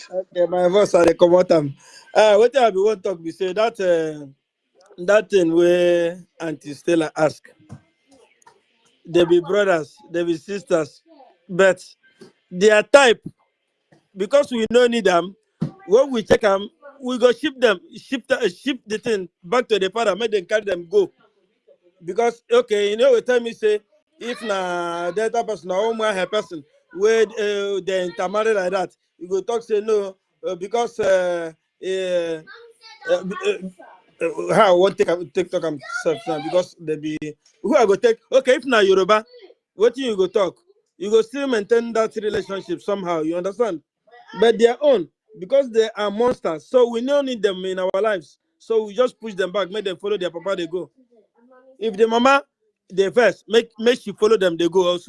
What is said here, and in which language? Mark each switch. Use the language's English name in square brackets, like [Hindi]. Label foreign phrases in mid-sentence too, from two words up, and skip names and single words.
[Nigerian Pidgin] Okay, my voice are they come out. What I be want to talk, we say that thing where Auntie Stella ask. They be brothers, they be sisters, but they are type because we don't need them. When we check them, we go ship the thing back to the father, make them carry them go. Because okay, we tell me say if na delta person or her person where they intermarry like that, you go talk say no because how I want take talk myself now because they be who I go take okay if na Yoruba, what you go talk, you go still maintain that relationship somehow, you understand? But their own because they are monsters, so we don't need them in our lives, so we just push them back, make them follow their papa they go. If the mama they first make she follow them, they go also.